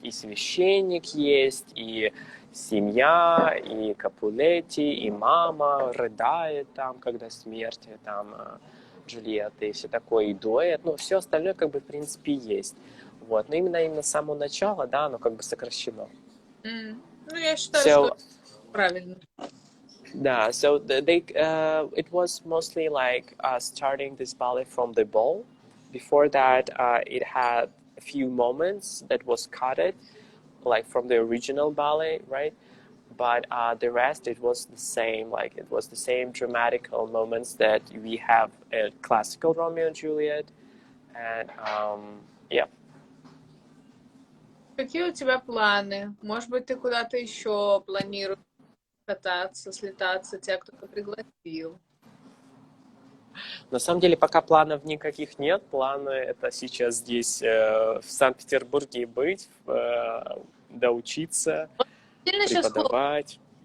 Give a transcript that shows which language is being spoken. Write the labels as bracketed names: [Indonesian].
[Russian] И священник есть, и семья, и Капулетти, и мама рыдает там, когда смерть там Джульетты, и все такое, и дуэт. Ну, все остальное как бы в принципе есть. Вот. Но именно с самого начала, да, оно как бы сокращено. Ну, я считаю, что правильно. [English] Да, so it was mostly like starting this ballet from the ball. Before that, it had a few moments that was cut, like from the original ballet, right? But the rest, it was the same. Like it was the same dramatical moments that we have in classical Romeo and Juliet, and yeah. [Russian] Какие у тебя планы? Может быть, ты куда-то еще планируешь кататься, слетаться, тебя кто-то пригласил? На самом деле пока планов никаких нет. Планы это сейчас здесь в Санкт-Петербурге быть, доучиться, преподавать.